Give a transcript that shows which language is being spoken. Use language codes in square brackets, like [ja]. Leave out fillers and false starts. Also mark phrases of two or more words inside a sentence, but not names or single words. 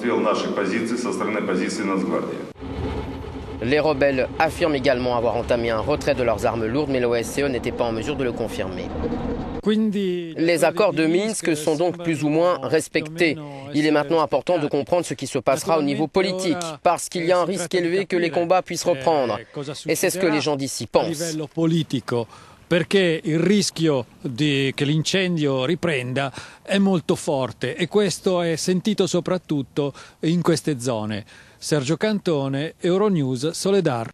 [fr] Les rebelles affirment également avoir entamé un retrait de leurs armes lourdes, mais l'OSCE n'était pas en mesure de le confirmer. Les accords de Minsk sont donc plus ou moins respectés. Il est maintenant important de comprendre ce qui se passera au niveau politique, parce qu'il y a un risque élevé que les combats puissent reprendre. Et c'est ce que les gens d'ici pensent. [it] Perché il rischio che l'incendio riprenda è molto forte e questo è sentito soprattutto in queste zone. Sergio Cantone, Euronews, Soledar.